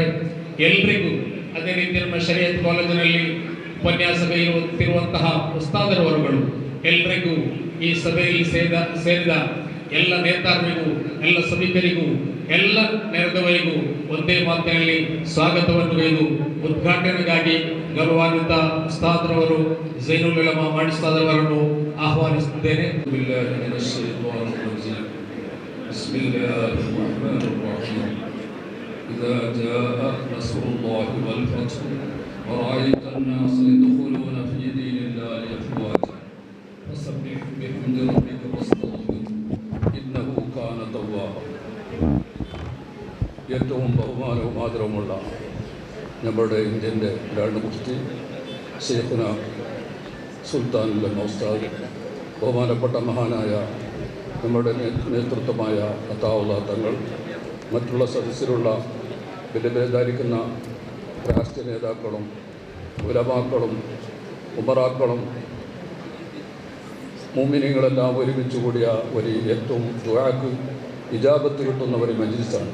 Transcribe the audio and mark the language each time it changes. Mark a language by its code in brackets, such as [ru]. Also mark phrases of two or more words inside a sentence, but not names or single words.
[kn] ಎಲ್ರಿಗೂ, ಅದೇ ರೀತಿ ನಮ್ಮ ಶರೀಯತ್ ಕಾಲೇಜಿನಲ್ಲಿ ಉಪನ್ಯಾಸ ಬರೆಯುತ್ತಿರುವಂತಹ ಉಸ್ತಾದರವರುಗಳು ಎಲ್ರಿಗೂ, ಈ ಸಭೆಯಲ್ಲಿ ಸೇರಿದ ಎಲ್ಲ ನೇತಾರರಿಗೂ, ಎಲ್ಲ ಸಭಿಕರಿಗೂ, ಎಲ್ಲ ನೆರೆದವರಿಗೂ ಒಂದೇ ಮಾತಿನಲ್ಲಿ ಸ್ವಾಗತವನ್ನು ಗೈದು ಉದ್ಘಾಟನೆಗಾಗಿ ಗೌರವಾನ್ವಿತ ಉಸ್ತಾದರವರು ಝೈನುಲ್ ಉಲಮಾ ಮಾಡಿ ಉಸ್ತಾದರವರನ್ನು ಆಹ್ವಾನಿಸುತ್ತಿದ್ದೇನೆ. [ar] بسم الله الرحمن الرحيم إذا جاء نصر الله والفتح ورأيت الناس يدخلون في دين الله أفواجا فسبح بحمد ربك واستغفره إنه كان توابا. [ml] ഏറ്റവും ബഹുമാനവും ആദരവുമുള്ള നമ്മുടെ ഇന്ത്യൻ്റെ രണ്ട് മുഫ്തി ശൈഖുന സുൽത്താൻ ഉലമ ഉസ്താദ്, ബഹുമാനപ്പെട്ട മഹാനായ നമ്മുടെ നേതൃത്വമായ അത്താവുള്ള തങ്ങൾ, മറ്റുള്ള സദസ്സിലുള്ള വിലപേധാരിക്കുന്ന രാഷ്ട്രീയ നേതാക്കളും ഉലമാക്കളും ഉമറാക്കളും മുഅ്മിനീങ്ങളെല്ലാം ഒരുമിച്ച് കൂടിയ ഒരു ഏറ്റവും ദുആക്ക് ഇജാബത്ത് കിട്ടുന്ന ഒരു മജ്ലിസാണ്.